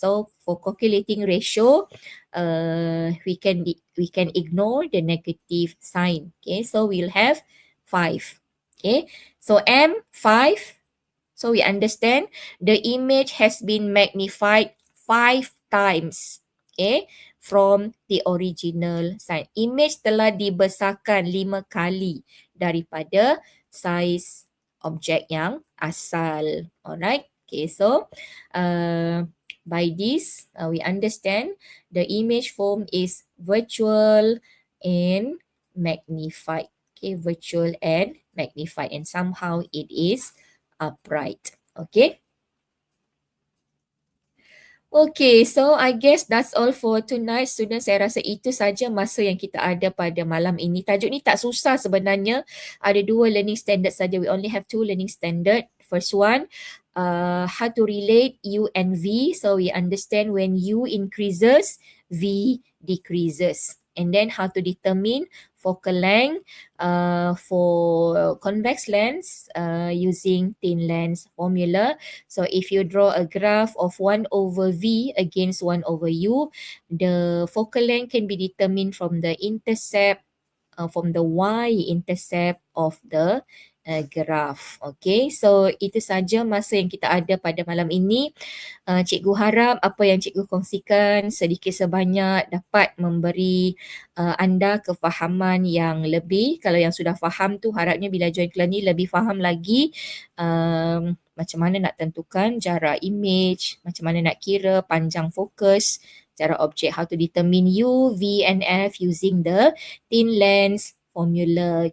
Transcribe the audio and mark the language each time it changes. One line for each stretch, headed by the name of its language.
English: So for calculating ratio, we can ignore the negative sign, okay, so we'll have 5, okay, so M5. So we understand the image has been magnified 5 times, okay, from the original size.
Malay: Image telah dibesarkan 5 kali daripada saiz objek yang asal.
English: Alright, okay, so by this we understand the image form is virtual and magnified. Okay, virtual and magnified, and somehow it is upright. Okay. Okay, so I guess that's all for tonight, students.
Malay: Saya rasa itu saja masa yang kita ada pada malam ini. Tajuk ni tak susah sebenarnya. Ada 2 learning standard saja.
English: We only have 2 learning standard. First one, how to relate U and V. So we understand when U increases, V decreases. And then how to determine focal length for convex lens using thin lens formula. So if you draw a graph of 1 over V against 1 over U, the focal length can be determined from the intercept, from the y-intercept of the graph.
Malay: Okay, so itu saja masa yang kita ada pada malam ini. Cikgu harap apa yang cikgu kongsikan sedikit sebanyak dapat memberi anda kefahaman yang lebih. Kalau yang sudah faham tu, harapnya bila join kelas ni lebih faham lagi macam mana nak tentukan jarak image, macam mana nak kira panjang fokus, jarak objek,
English: how to determine U, V and F using the thin lens formula.